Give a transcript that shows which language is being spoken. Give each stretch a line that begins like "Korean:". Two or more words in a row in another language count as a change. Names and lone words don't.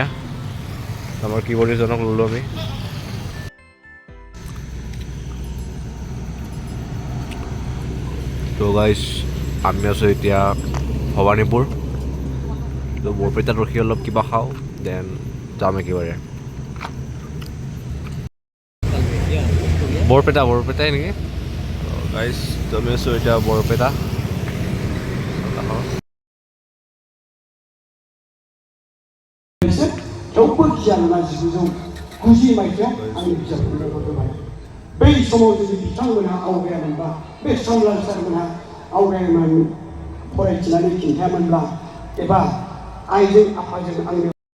Assamese: আমাৰ কীবৰ্ডিষ্টজনক ল'লোঁ আমি। তো গাইজ, আমি আছোঁ এতিয়া ভৱানীপুৰ। তো বৰপেটাত ৰখি অলপ কিবা খাওঁ, দেন যাম একেবাৰে বৰপেটাই নেকি। গাইজ, আমি আছোঁ এতিয়া বৰপেটা।
Bodo: थेवबो गियाना 1990 मायथाइयाव आंनि बिजाबखौ लिरहरबाय। बै समाव जुदि बिथांमोनहा आवगायामोनबा, बे समलाल सारमोनहा आवगायोमोन फरायथिनानै खिन्थायामोनब्ला, एबा आइजों आफाजों आंनो